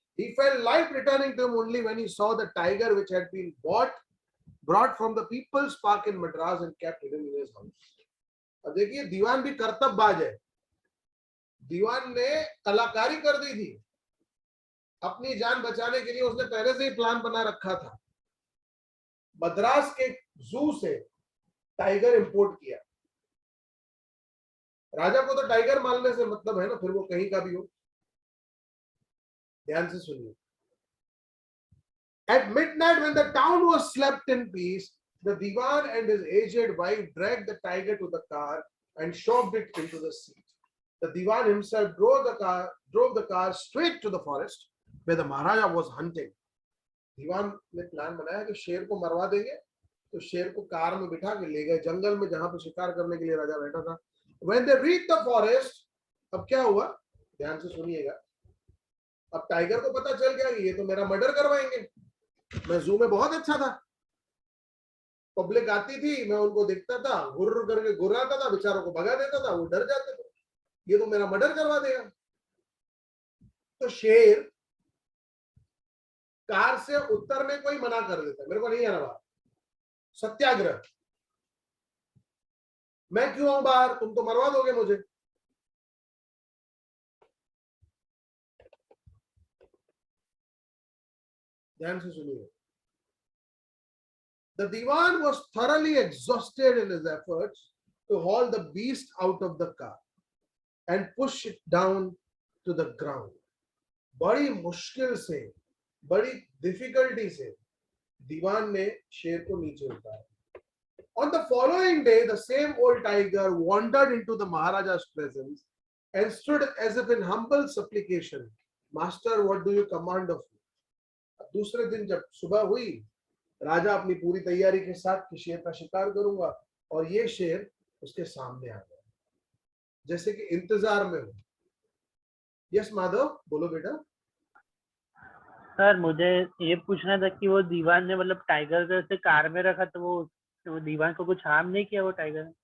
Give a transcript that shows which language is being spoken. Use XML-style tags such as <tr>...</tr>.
<en>He felt life returning to him only when he saw the tiger which had been brought from the People's Park in Madras and kept hidden in his house.</en> <hi>अब देखिए दीवान भी कर्तव्यबाज है। दीवान ने कलाकारी कर दी थी, अपनी जान बचाने के लिए उसने पहले से ही प्लान बना रखा था। मद्रास के जू से टाइगर इंपोर्ट किया। राजा को तो टाइगर मारने से मतलब है ना, फिर वो कहीं का भी हो। ध्यान से सुनिए।</hi> <en>At midnight, when the town was slept in peace, the Diwan and his aged wife dragged the tiger to the car and shoved it into the sea. The Diwan himself drove the car straight to the forest where the Maharaja was hunting.</en> <hi>दीवान ने plan बनाया कि शेर को मरवा देंगे, तो शेर को कार में बिठा के ले गए जंगल में जहां पर शिकार करने के लिए राजा बैठा था।</hi> <en>When they reached the forest,</en> <hi>अब क्या हुआ, ध्यान से सुनिएगा। अब टाइगर को पता चल गया कि ये तो मेरा मर्डर करवाएंगे, मैं जू में बहुत अच्छा था, पब्लिक आती थी, मैं उनको देखता था, गुर्र करके गुर्राता था, बेचारों को भगा देता था, वो डर जाते थे, ये तो मेरा मर्डर करवा देगा। तो शेर कार से उतरने को ही मना कर देता, मेरे को नहीं आना बाहर, सत्याग्रह, मैं क्यों आऊं बाहर, तुम तो मरवा दोगे मुझे। ध्यान से सुनिए।</hi> <en>The Diwan was thoroughly exhausted in his efforts to haul the beast out of the car and push it down to the ground.</en> <hi>बड़ी मुश्किल से, बड़ी डिफिकल्टी से दीवान ने शेर को नीचे उतारा।</hi> <en>On the following day, the same old tiger wandered into the Maharaja's presence and stood as if in humble supplication. Master, what do you command of me?</en> <hi>दूसरे दिन जब सुबह हुई, राजा अपनी पूरी तैयारी के साथ कि शेर का शिकार करूंगा, और ये शेर उसके सामने आ गया, जैसे कि इंतजार में हो। यस माधव, बोलो बेटा। सर मुझे ये पूछना था कि वो दीवान ने मतलब टाइगर को ऐसे कार में रखा, तो वो दीवान को कुछ हार्म नहीं किया वो टाइगर?</hi>